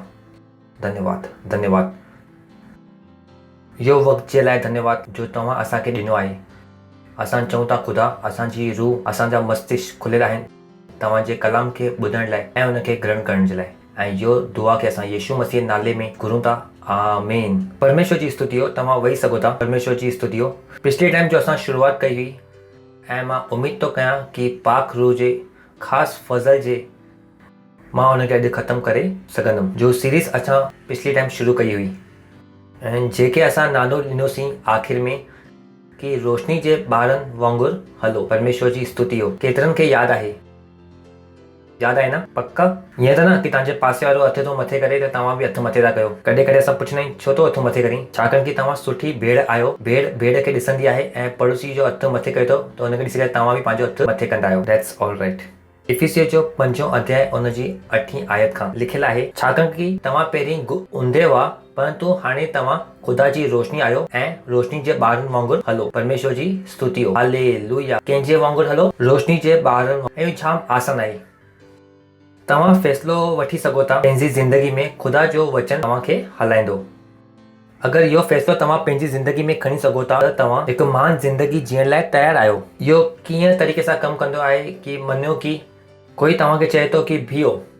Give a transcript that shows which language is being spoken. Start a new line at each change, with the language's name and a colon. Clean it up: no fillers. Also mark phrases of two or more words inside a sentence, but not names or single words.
Sindhi: धन्यवाद धन्यवाद इहो वक़्तु जे लाइ धन्यवाद जो तव्हां असांखे ॾिनो आहे। असां चऊं था ख़ुदा असांजी रूह असांजा मस्तिष्क खुलियल आहिनि तव्हांजे कलाम खे ॿुधण लाइ ऐं उनखे ग्रहण करण जे लाइ। ऐं इहो दुआ खे असां यीशु मसीह नाले में घुरूं था। आमीन। परमेश्वर जी स्तुति हो। तव्हां वेही सघो था। परमेश्वर जी स्तुति हो। पिछले टाइम जो असां शुरूआत कई हुई ऐं मां उमेद थो कयां कि पाक रूह जे ख़ासि फज़ल जे मां उनखे अॼु ख़तमु करे सघंदुमि। जो सीरीज़ असां पिछली टाइम शुरू कई हुई ऐं जेके असां नालो ॾिनोसीं आख़िर में कि रोशनी जे ॿारनि वांगुरु हलो। परमेश्वर जी स्तुति हो। केतिरनि खे यादि आहे? यादि आहे न? पक्का? ईअं त न कि तव्हांजे पासे वारो हथ थो मथे करे त तव्हां बि हथु मथे था कयो। कॾहिं कॾहिं असां पुछंदा आहियूं छो थो हथु मथे करीं? छाकाणि कि तव्हां सुठी भेड़ आहियो। भेड़ खे ॾिसंदी आहे ऐं पड़ोसी जो हथु मथे करे थो त हुनखे ॾिसी करे तव्हां बि पंहिंजो हथु मथे कंदा आहियो।
English: That's all right.
Sindhi: इफिसियो जो 5 अध्याय उनजी 8 आयत खां लिखियलु आहे, छाकाणि कि तव्हां पहिरीं ऊंधे हुआ परंतु हाणे तव्हां ख़ुदा जी रोशनी आहियो ऐं रोशनी जे ॿारनि वांगुरु हलो। परमेश्वर जी स्तुति हो, हालेलुया। कंहिंजे वांगुरु हलो? रोशनी जे ॿारनि। ऐं जाम आसान आहे। तव्हां फ़ैसिलो वठी सघो था पंहिंजी ज़िंदगी में ख़ुदा जो वचन तव्हांखे हलाईंदो। अगरि इहो फ़ैसिलो तव्हां पंहिंजी ज़िंदगी में खणी सघो था त तव्हां हिकु महान ज़िंदगी जीअण लाइ तयारु आहियो। इहो कीअं तरीक़े सां कमु कंदो आहे कि मञियो कि कोई तव्हांखे चए थो कि बीहो।